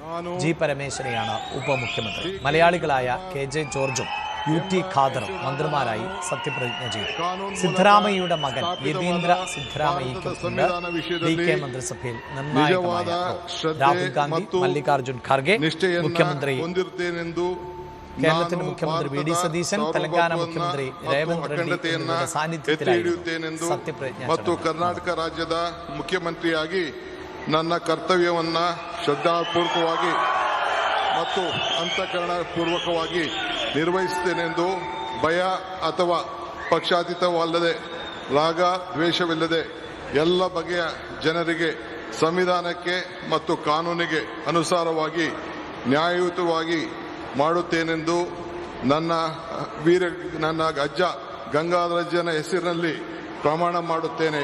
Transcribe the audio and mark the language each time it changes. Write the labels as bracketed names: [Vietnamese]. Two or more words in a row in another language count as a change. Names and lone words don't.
[Malayalam] G. പരമേശ്വരയാണ് ഉപമുഖ്യമന്ത്രി. മലയാളികളായ KJ ജോർജും UT ഖാദറും മന്ത്രിമാരായി സത്യപ്രതിജ്ഞ ചെയ്തു. സിദ്ധരാമയ്യയുടെ മകൻ യതീന്ദ്ര സിദ്ധരാമയ്യയ്ക്കും DK മന്ത്രിസഭയിൽ നിർണായകമായ രാഹുൽ ഗാന്ധി, മല്ലികാർജുൻ ഖാർഗെ, മുഖ്യമന്ത്രി കേരളത്തിന്റെ മുഖ്യമന്ത്രി VD സതീശൻ, തെലങ്കാന മുഖ്യമന്ത്രി ರೇವಂತ್ ರೆಡ್ಡಿ എന്നിവരുടെ സാന്നിധ്യത്തിലായിരുന്നു സത്യപ്രതിജ്ഞ. [Kannada] ಮತ್ತು ಕರ್ನಾಟಕ ರಾಜ್ಯದ ಮುಖ್ಯಮಂತ್ರಿಯಾಗಿ ನನ್ನ ಕರ್ತವ್ಯವನ್ನ ಶ್ರದ್ಧಾಪೂರ್ವಕವಾಗಿ ಮತ್ತು ಅಂತಃಕರಣಪೂರ್ವಕವಾಗಿ ನಿರ್ವಹಿಸುತ್ತೇನೆಂದು ಭಯ ಅಥವಾ ಪಕ್ಷಾತೀತವಲ್ಲದೆ ರಾಗ ದ್ವೇಷವಿಲ್ಲದೆ ಎಲ್ಲ ಬಗೆಯ ಜನರಿಗೆ ಸಂವಿಧಾನಕ್ಕೆ ಮತ್ತು ಕಾನೂನಿಗೆ ಅನುಸಾರವಾಗಿ ನ್ಯಾಯಯುತವಾಗಿ ಮಾಡುತ್ತೇನೆಂದು ನನ್ನ ಅಜ್ಜ ಗಂಗಾಧರಜ್ಜನ ಹೆಸರಿನಲ್ಲಿ ಪ್ರಮಾಣ ಮಾಡುತ್ತೇನೆ.